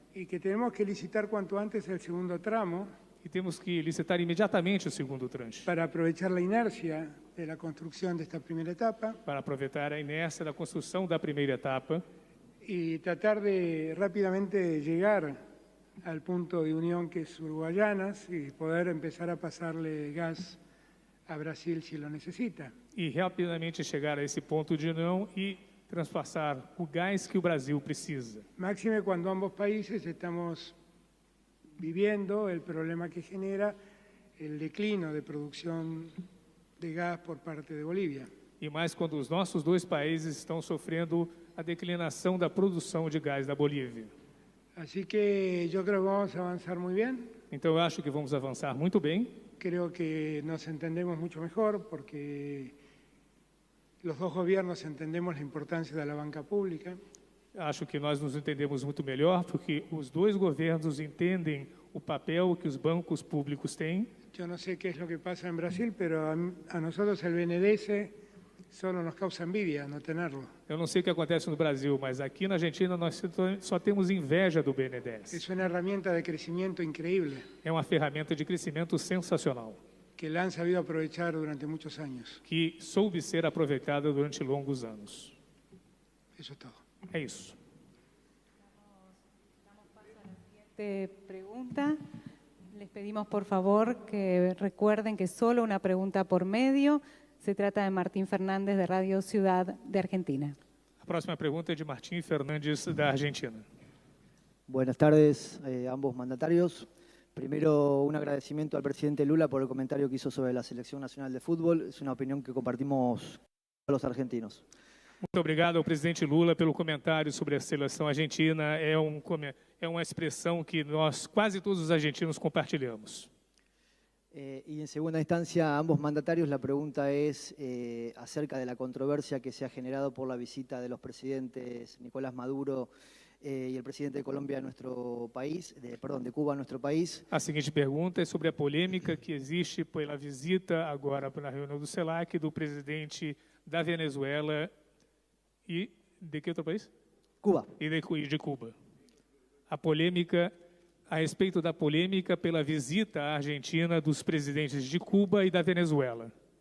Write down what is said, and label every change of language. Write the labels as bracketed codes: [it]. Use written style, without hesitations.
[es] Y que tenemos que licitar cuanto antes el segundo tramo. [pt] E temos que licitar imediatamente o segundo tranche. [es] Para aprovechar la inercia de la construcción de esta primera etapa. [pt] Para aproveitar a inércia da construção da primeira etapa. [es] Y tratar de rápidamente llegar al punto de unión que es Uruguayanas y poder empezar a pasarle gas a Brasil si lo necesita. [pt] E rapidamente chegar a esse ponto de união e transpassar o gás que o Brasil precisa. [es] Máxime cuando ambos países estamos viviendo el problema que genera el declino de producción de gas por parte de Bolívia. [pt] E mais quando os nossos dois países estão sofrendo a declinação da produção de gás da Bolívia. [es] Así que yo creo que vamos a avanzar muy bien. [pt] Então eu acho que vamos avançar muito bem. [es] Creo que nos entendemos mucho mejor porque los dos gobiernos entendemos la importancia de la banca pública. [pt] Acho que nós nos entendemos muito melhor porque os dois governos entendem o papel que os bancos públicos têm. [es] Yo no sé qué es lo que pasa en Brasil, pero a nosotros el BNDES solo nos causa envidia no tenerlo. [pt] Eu não sei o que acontece no Brasil, mas aqui na Argentina nós só temos inveja do BNDES. [es] Es una herramienta de crecimiento increíble. [pt] É uma ferramenta de crescimento sensacional. [es] Que la han sabido aprovechar durante muchos años. [pt] Que soube ser aproveitada durante longos anos. [es] Eso es todo. [pt] É isso. [es] Damos paso a la siguiente pregunta. Les pedimos por favor que recuerden que solo una pregunta por medio. Se trata de Martín Fernández de Radio Ciudad de Argentina. [pt] A próxima pergunta é de Martín Fernández da Argentina. [es] Buenas tardes a ambos mandatarios. Primero, un agradecimiento al presidente Lula por el comentario que hizo sobre la Selección Nacional de Fútbol. Es una opinión que compartimos los argentinos. [pt] Muito obrigado ao presidente Lula pelo comentário sobre a seleção argentina. É uma expressão que nós, quase todos os argentinos, compartilhamos. [es] Y en segunda instancia, a ambos mandatarios, la pregunta es acerca de la controversia que se ha generado por la visita de los presidentes Nicolás Maduro y el presidente de Colombia a nuestro país, de Cuba a nuestro país. [pt] A seguinte pergunta é sobre a polêmica que existe pela visita agora na reunião do CELAC do presidente da Venezuela e de que outro país? Cuba. E de Cuba. A polêmica a respeito da polêmica pela visita à Argentina dos presidentes de Cuba e da Venezuela.